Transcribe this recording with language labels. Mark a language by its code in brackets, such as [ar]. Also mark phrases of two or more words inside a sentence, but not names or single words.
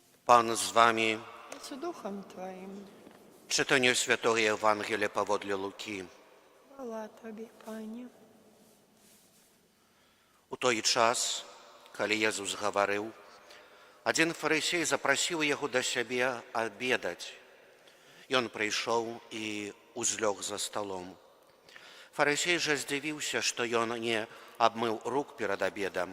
[pl] Pan z wami. i z duchem Twoim. Czytanie Świętego Ewangelii powodle Luki. Chwała Tobie, Panie. [be] У той час, калі Езус гаварыў, адзін фарысей запрасіў яго да сябе абедаць. Ён прыйшоў і узлёг за сталом. Фарысей жа здзівіўся, што ён не абмыў рук перад абедам.